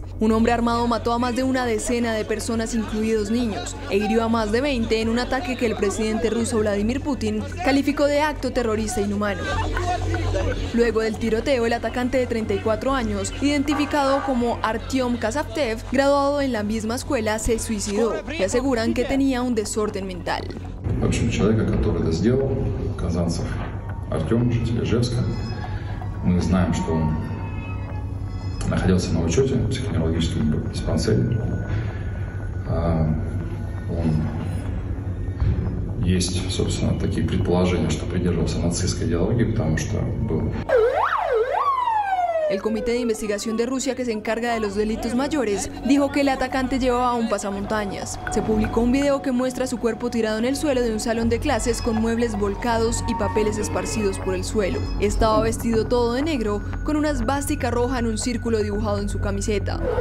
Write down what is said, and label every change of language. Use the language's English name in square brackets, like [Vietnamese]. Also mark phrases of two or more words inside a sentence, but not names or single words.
[Spanish] Un hombre armado mató a más de una decena de personas, incluidos niños, e hirió a más de 20 en un ataque que el presidente ruso Vladimir Putin calificó de acto terrorista inhumano. Luego del tiroteo, el atacante de 34 años, identificado como Artyom Kazavtev, graduado en la misma escuela, se suicidó y aseguran que tenía un desorden mental. [Russian] Артем, житель Ижевска. Мы знаем, что он находился на учете в психоневрологическом диспансере. Есть, собственно, такие предположения, что придерживался нацистской идеологии, потому что был [Spanish] El Comité de Investigación de Rusia, que se encarga de los delitos mayores, dijo que el atacante llevaba un pasamontañas. Se publicó un video que muestra su cuerpo tirado en el suelo de un salón de clases con muebles volcados y papeles esparcidos por el suelo. Estaba vestido todo de negro, con una esvástica roja en un círculo dibujado en su camiseta.